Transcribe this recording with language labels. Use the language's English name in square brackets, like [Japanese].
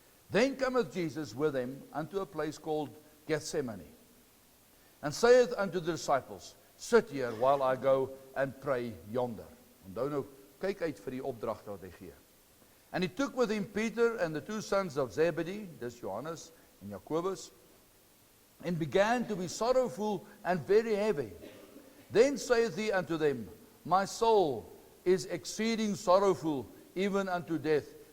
[English] Then cometh Jesus with them unto a place called Gethsemane, and saith unto the disciples, sit here while I go and pray yonder. [Afrikaans] Onthou nou, kyk uit vir die opdragte wat hy gee. [English] And he took with him Peter and the 2 sons of Zebedee, [Afrikaans] dis Johannes en Jacobus, [English] and began to be sorrowful and very heavy. Then saith he unto them, my soul is exceeding sorrowful, even unto death.